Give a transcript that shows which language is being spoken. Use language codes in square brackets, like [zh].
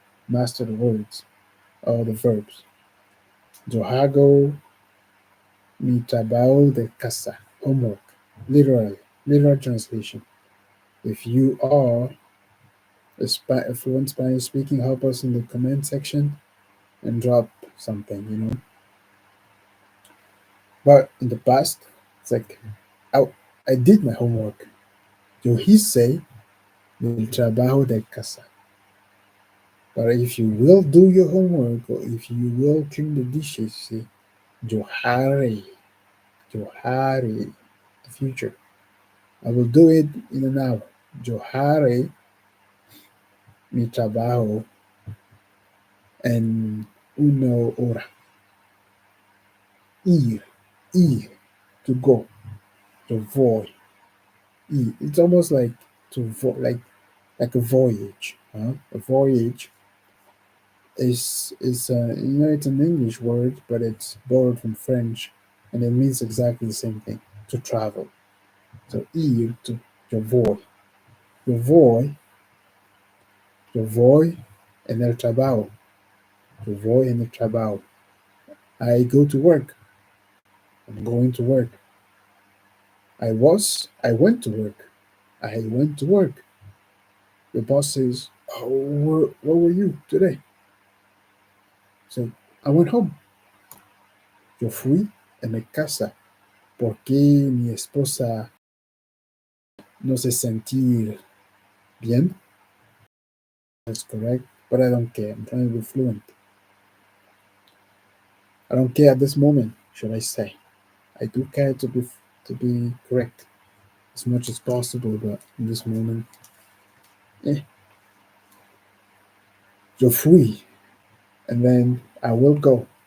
[en] master the words or the verbs. [es] Yo hago mi trabajo de casa, [en] homework, literally, literal translation. If you are a fluent Spanish speaking, help us in the comment section and drop something. But in the past, it's like, I, I did my homework. [es] Yo hice mi trabajo de casa. [en] But if you will do your homework or if you will clean the dishes, see, [es] yo haré, yo haré, [en] the future. I will do it in an hour. [es] Yo haré mi trabajo en una hora. [en] Ir, ir, to go, to voy. Ir. It's almost like like a voyage. Huh? A voyage is it's an English word, but it's borrowed from French, and it means exactly the same thing: to travel. So ir to [es] yo voy, yo voy en el trabajo, yo voy en el trabajo. [en] I go to work. I'm going to work. I went to work. I went to work. The boss says, "Oh, where were you today?" So I went home. [es] Yo fui a mi casa porque mi esposa no se sentir bien. [en] That's correct, but I don't care. I'm trying to be fluent. I don't care at this moment, should I say. I do care to be correct as much as possible, but in this moment, eh, [es] yo fui, [en] and then I will go.